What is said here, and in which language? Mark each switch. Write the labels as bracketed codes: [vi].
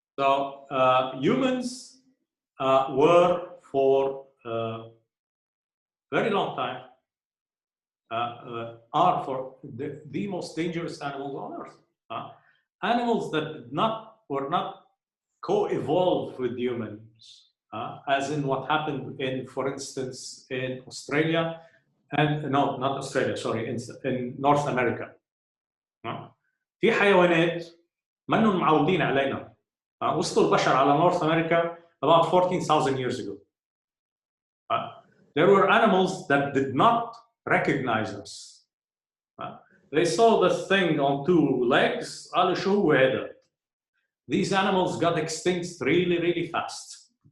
[en] So humans were for very long time are for the most dangerous animals on earth. Animals that were not co-evolved with humans as in what happened in, for instance, in Australia, and no, not Australia, sorry, in North America. [ar] في حيوانات منهم معودين علينا. وصلوا البشر على [en] North America about 14,000 years ago. There were animals that did not recognize us. They saw the thing on two legs. [ar] قالوا شو هو هذا؟ [en] These animals got extinct really, really fast.